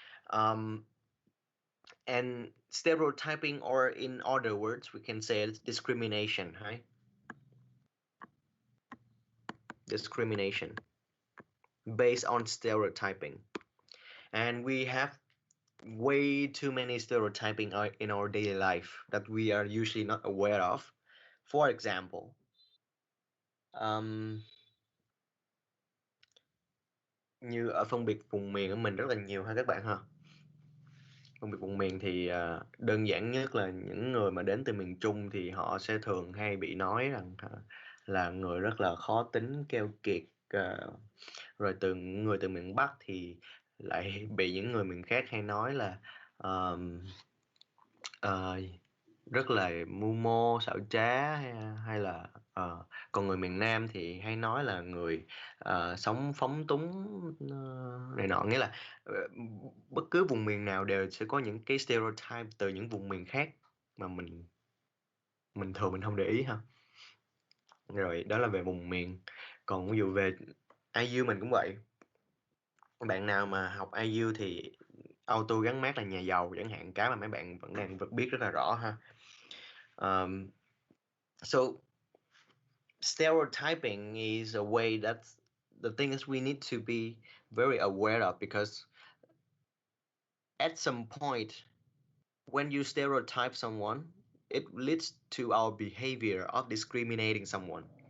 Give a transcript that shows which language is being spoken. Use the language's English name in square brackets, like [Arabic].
[English] Um, and stereotyping, or in other words, we can say it's discrimination, right? Discrimination based on stereotyping, and we have way too many stereotyping in our daily life that we are usually not aware of. For example, um, [Vietnamese] như ở phân biệt vùng miền của mình rất là nhiều ha các bạn ha. Phân biệt vùng miền thì đơn giản nhất là những người mà đến từ miền Trung thì họ sẽ thường hay bị nói rằng là người rất là khó tính, keo kiệt, rồi người từ miền Bắc thì lại bị những người miền khác hay nói là ờ, rất là mưu mô xảo trá, hay là còn người miền Nam thì hay nói là người sống phóng túng, này nọ, nghĩa là bất cứ vùng miền nào đều sẽ có những cái stereotype từ những vùng miền khác mà mình thường mình không để ý ha. Rồi đó là về vùng miền. Còn ví dụ về IU mình cũng vậy. Bạn nào mà học IU thì auto gắn mác là nhà giàu chẳng hạn, cái mà mấy bạn vẫn đang biết rất là rõ ha. [English] So stereotyping is a way that's the thing is we need to be very aware of, because at some point when you stereotype someone, it leads to our behavior of discriminating someone.